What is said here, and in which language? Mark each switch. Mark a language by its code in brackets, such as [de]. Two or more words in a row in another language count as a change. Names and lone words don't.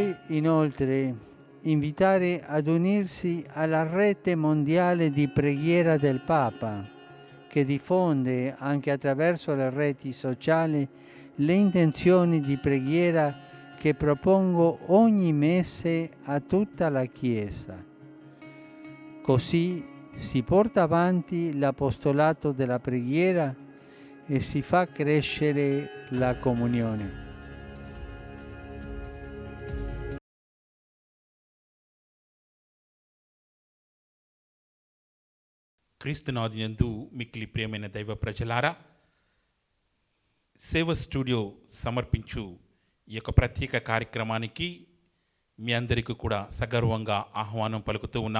[it] inoltre invitare ad unirsi alla rete mondiale di preghiera del Papa, che diffonde anche attraverso le reti sociali le intenzioni di preghiera che propongo ogni mese a tutta la Chiesa. Così si porta avanti l'apostolato della preghiera e si fa crescere la comunione. [te] క్రీస్తునాథునందు మిక్కిలి ప్రియమైన దైవ ప్రజలారా, సేవ స్టూడియో సమర్పించు ఈ యొక్క ప్రత్యేక కార్యక్రమానికి మీ అందరికీ కూడా సగర్వంగా ఆహ్వానం పలుకుతూ ఉన్నాం.